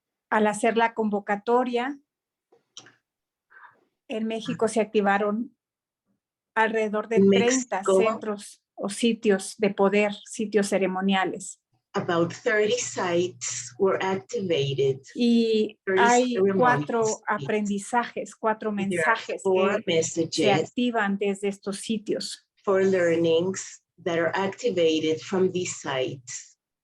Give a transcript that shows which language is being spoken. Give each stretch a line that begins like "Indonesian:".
Spanish: Al hacer la convocatoria, en México se activaron alrededor de 30 centros o sitios de poder, sitios ceremoniales.
English: About 30 sites were activated.
Spanish: Y hay 4 aprendizajes, 4 mensajes que se activan desde estos sitios.
English: For learnings that are activated from these sites.